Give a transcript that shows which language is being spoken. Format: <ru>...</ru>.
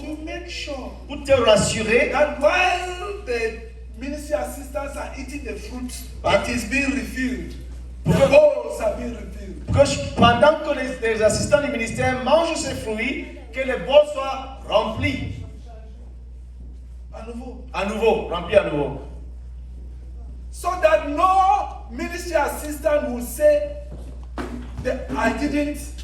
<en>to make sure</en> <fr>pour te rassurer</fr> <en>that while the ministry assistants are eating the fruit, it is being refilled. The bowls are being refilled.</en> <fr>que pendant que les assistants du ministère mangent ces fruits, que les bols soient remplis À nouveau. remplis à nouveau.</fr> <en>So that no ministry assistant will say, I didn't.</en>